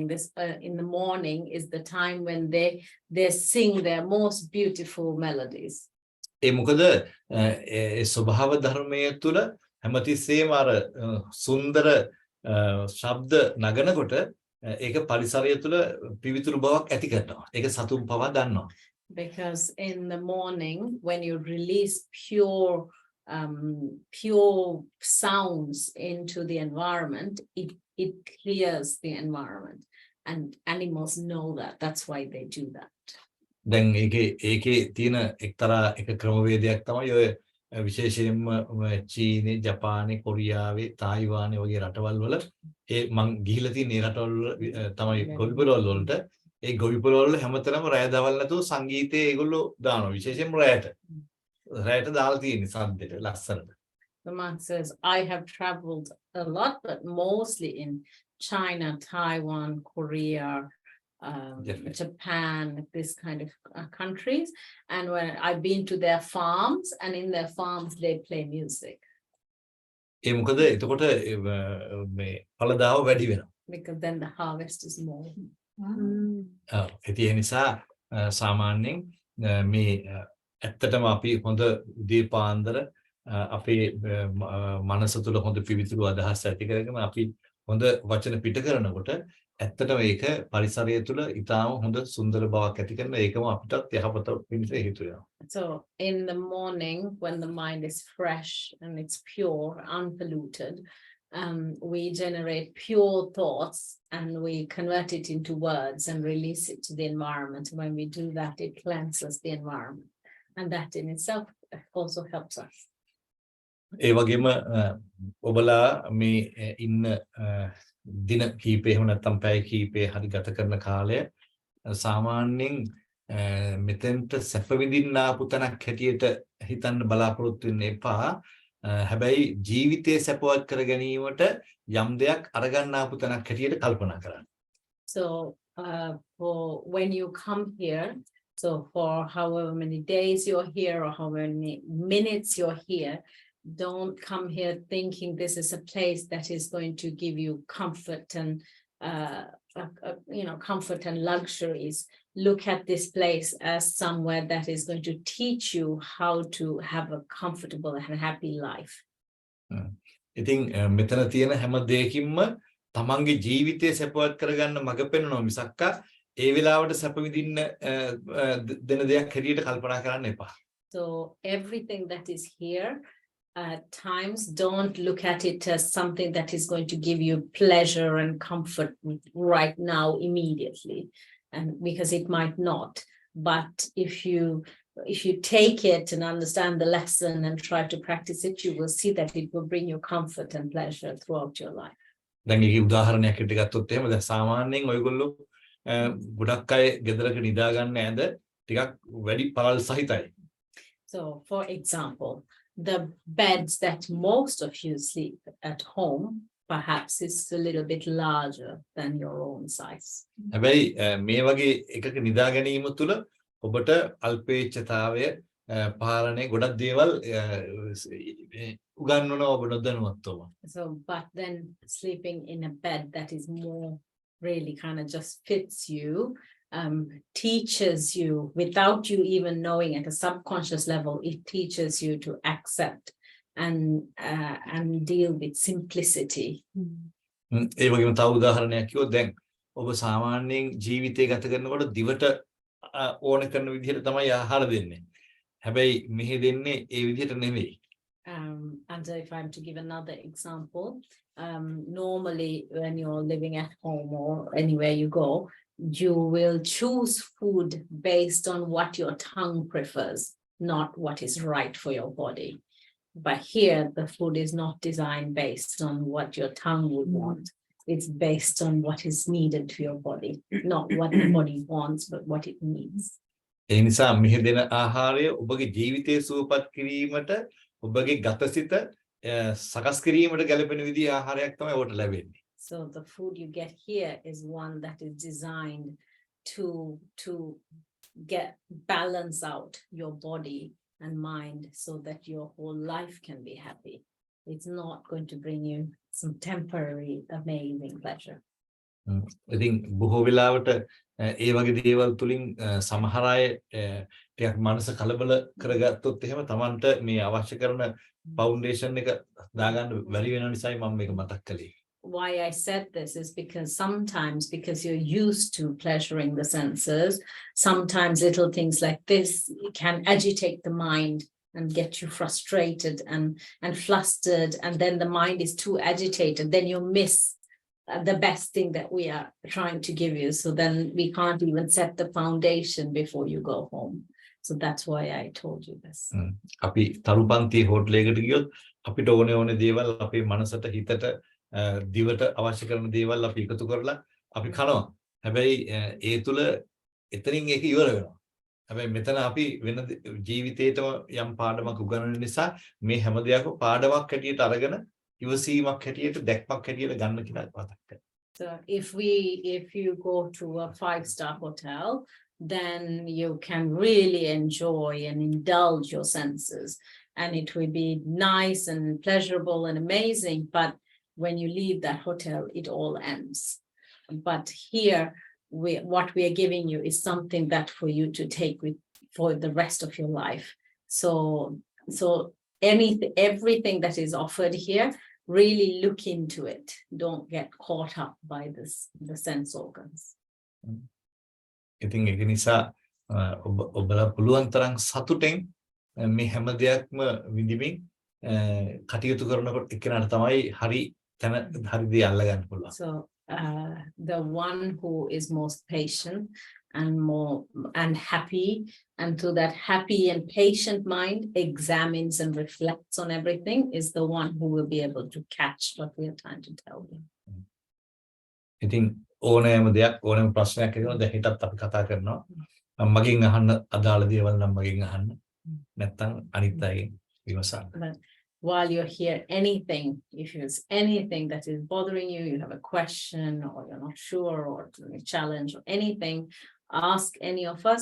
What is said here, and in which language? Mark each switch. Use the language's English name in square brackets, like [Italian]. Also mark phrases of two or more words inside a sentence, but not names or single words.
[English] This in the morning is the time when they sing their most beautiful melodies. [Sinhala] ඒ මොකද ඒ ස්වභාව ධර්මයේ තුල හැමතිස්සෙම අර සුන්දර ශබ්ද නගනකොට ඒක පරිසරය තුළ පිවිතුරු බවක් ඇති කරනවා. ඒක සතුන් පවා දන්නවා. [English] Because in the morning when you release pure sounds into the environment, it clears the environment, and animals know that. That's why they do that. [Sinhala] දැන් ඒකේ තියෙන එක්තරා එක ක්‍රමවේදයක් තමයි ඔය විශේෂයෙන්ම චීනේ, ජපානේ, කොරියාවේ, තායිවානේ වගේ රටවල් වල ඒ මං ගිහිලා තියෙන ඒ රටවල් තමයි ගොවිපළවල් වලට ඒ ගොවිපළවල් වල හැමතැනම රැය දවල් නැතුව සංගීතය ඒගොල්ලෝ දානවා. විශේෂයෙන්ම රැයට දාලා තියෙන්නේ සද්දෙට ලස්සනට. [English] The monk says, I have traveled a lot, but mostly in China, Taiwan, Korea, Japan, this kind of countries, and when I've been to their farms, and in their farms they play music. [Sinhala] ඒ මොකද එතකොට මේ ඵලදාව වැඩි වෙනවා. [English] Because then the harvest is more. [Sinhala] ඒ නිසා සාමාන්‍යයෙන් මේ ඇත්තටම අපි හොඳ උදේ පාන්දර අපේ මනස තුළ හොඳ පිවිතුරු අදහස් ඇති කරගෙන අපි හොඳ වචන පිට කරනකොට ඇත්තටම ඒක පරිසරය තුළ ඊටාම හොඳ සුන්දර බවක් ඇති කරන ඒකම අපිටත් යහපත පිණිස හේතු වෙනවා. [English] So in the morning when the mind is fresh and it's pure, unpolluted, we generate pure thoughts and we convert it into words and release it to the environment. When we do that, it cleanses the environment. And that in itself also helps us. [Sinhala] ඒ වගේම ඔබලා මේ ඉන්න දින කීපේ එහෙම නැත්නම් පැය කීපේ හරි ගත කරන කාලය සාමාන්‍යයෙන් මෙතෙන්ට සැප විඳින්න ආපු තැනක් හැටියට හිතන්න බලාපොරොත්තු වෙන්න එපා. හැබැයි ජීවිතේ සැපවත් කර ගැනීමට යම් දෙයක් අරගන්න ආපු තැනක් හැටියට කල්පනා කරන්න. [English] So for when you come here, so for however many days you're here or however many minutes you're here, don't come here thinking this is a place that is going to give you comfort and comfort and luxuries. Look at this place as somewhere that is going to teach you how to have a comfortable and happy life. [Sinhala] ඉතින් මෙතන තියෙන හැම දෙයකින්ම තමන්ගේ ජීවිතය සැපවත් කරගන්න මඟ පෙන්වනවා මිසක්ක ඒ වෙලාවට සැප විඳින්න දෙන දෙයක් හැටියට කල්පනා කරන්න එපා. [English] So everything that is here at times don't look at it as something that is going to give you pleasure and comfort right now immediately, and because it might not. But if you take it and understand the lesson and try to practice it, you will see that it will bring you comfort and pleasure throughout your life. [Sinhala] දැන් ඒකේ උදාහරණයක් හිට ගත්තොත් එහෙම දැන් සාමාන්‍යයෙන් ඔයගොල්ලෝ ගොඩක් අය ගෙදරක නිදා ගන්න ඇඳ ටිකක් වැඩි පළල් සහිතයි. [English] So for example, the beds that most of you sleep at home perhaps is a little bit larger than your own size. [Sinhala] හැබැයි මේ වගේ එකක නිදා ගැනීම තුළ ඔබට අල්පේච්ඡතාවය පාලනය ගොඩක් දේවල් උගන්වනවා ඔබ නොදැනුවත්වම. [English] So but then sleeping in a bed that is more really kind of just fits you, teaches you without you even knowing at a subconscious level, it teaches you to accept and deal with simplicity. [Sinhala] ඒ වගේම තව උදාහරණයක් කිව්වොත් දැන් ඔබ සාමාන්‍යයෙන් ජීවිතය ගත කරනකොට දිවට ඕන කරන විදිහට තමයි ආහාර දෙන්නේ. හැබැයි මෙහි දෙන්නේ ඒ විදිහට නෙවෙයි. [English] And if I'm to give another example, normally when you're living at home or anywhere you go, you will choose food based on what your tongue prefers, not what is right for your body. But here, the food is not designed based on what your tongue would want. It's based on what is needed to your body, not what the body wants, but what it needs. [Sinhala] ඒ නිසා මෙහි දෙන ආහාරය ඔබගේ ජීවිතය සුවපත් කිරීමට ඔබගේ ගතසිත සකස් කිරීමට ගැලපෙන විදිහේ ආහාරයක් තමයි ඔබට ලැබෙන්නේ. [English] So the food you get here is one that is designed to balance out your body and mind so that your whole life can be happy. It's not going to bring you some temporary amazing pleasure. [Sinhala] ඉතින් බොහෝ වෙලාවට ඒ වගේ දේවල් තුලින් සමහර අය ටිකක් මනස කලබල කරගත්තොත් එහෙම Tamanට මේ අවශ්‍ය කරන ෆවුන්ඩේෂන් එක දාගන්න බැරි වෙන නිසායි මම මේක මතක් කළේ. [English] Why I said this is because sometimes, because you're used to pleasuring the senses, sometimes little things like this can agitate the mind and get you frustrated and flustered, and then the mind is too agitated, then you miss the best thing that we are trying to give you. So then we can't even set the foundation before you go home. So that's why I told you this. [Sinhala] අපි තරුපන්ති හෝටලයකට ගියොත් අපිට ඕනේ දේවල් අපේ මනසට හිතට දිවට අවශ්‍ය කරන දේවල් අපි එකතු කරලා අපි කනවා. හැබැයි ඒ තුල එතනින් ඒක ඉවර වෙනවා. හැබැයි මෙතන අපි වෙන ජීවිතේටම යම් පාඩමක් උගන්වන නිසා මේ හැම දෙයක්ම පාඩමක් හැටියට අරගෙන ඉවසීමක් හැටියට දැක්මක් හැටියට ගන්න කියලා මතක් කරගන්න. [English] So if you go to a 5-star hotel, then you can really enjoy and indulge your senses, and it will be nice and pleasurable and amazing. But when you leave that hotel, it all ends. But here, what we are giving you is something that for you to take with for the rest of your life. So everything that is offered here, really look into it. Don't get caught up by the sense organs. [Sinhala] ඉතින් ඒක නිසා ඔබලා පුළුවන් තරම් සතුටෙන් මේ හැම දෙයක්ම විඳිමින් කටයුතු කරනකොට එක්කෙනාට තමයි හරි තැන හරිදී අල්ල ගන්න පුළුවන්. [English] So the one who is most patient and more and happy, and through that happy and patient mind examines and reflects on everything, is the one who will be able to catch what we are trying to tell you. [Sinhala] ඉතින් ඕනෑම දෙයක් ඕනෑම ප්‍රශ්නයක් එනවා දැන් හිතත් අපි කතා කරනවා. මගෙන් අහන්න අදාළ දේවල් නම් මගෙන් අහන්න. නැත්තම් අනිත් අයගෙන් විමසන්න. [English] But while you're here, anything, if there's anything that is bothering you, you have a question or you're not sure or a challenge or anything, ask any of us.